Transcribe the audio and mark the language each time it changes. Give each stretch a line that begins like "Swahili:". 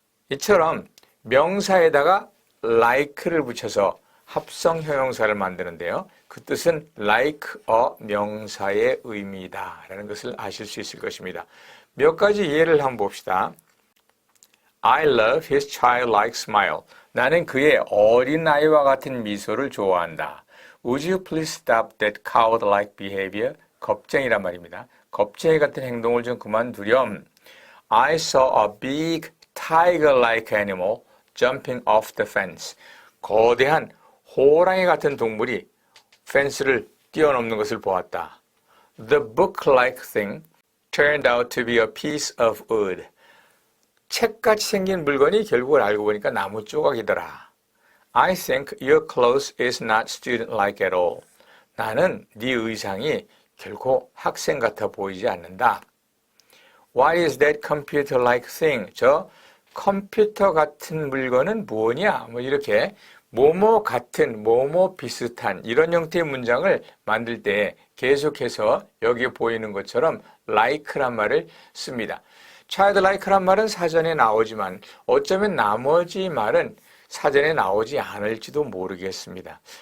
Korean: 이처럼 명사에다가 like를 붙여서 합성 형용사를 만드는데요. 그 뜻은 like a 명사의 의미이다 라는 것을 아실 수 있을 것입니다. 몇 가지 예를 한번 봅시다.
English: I love his childlike smile.
Korean: 나는 그의 어린아이와 같은 미소를 좋아한다.
English: Would you please stop that coward-like behavior?
Korean: 겁쟁이란 말입니다. 겁쟁이 같은 행동을 좀 그만두렴.
English: I saw a big tiger-like animal jumping off the fence.
Korean: 거대한 호랑이 같은 동물이 펜스를 뛰어넘는 것을 보았다.
English: The book-like thing turned out to be a piece of wood.
Korean: 책같이 생긴 물건이 결국은 알고 보니까 나무 조각이더라.
English: I think your clothes is not student-like at all.
Korean: 나는 네 의상이 결코 학생 같아 보이지 않는다.
English: What is that computer-like thing?
Korean: 저 컴퓨터 같은 물건은 뭐냐? 이렇게 뭐뭐 같은, 뭐뭐 비슷한 이런 형태의 문장을 만들 때 계속해서 여기에 보이는 것처럼 like란 말을 씁니다. childlike란 말은 사전에 나오지만 어쩌면 나머지 말은 사전에 나오지 않을지도 모르겠습니다.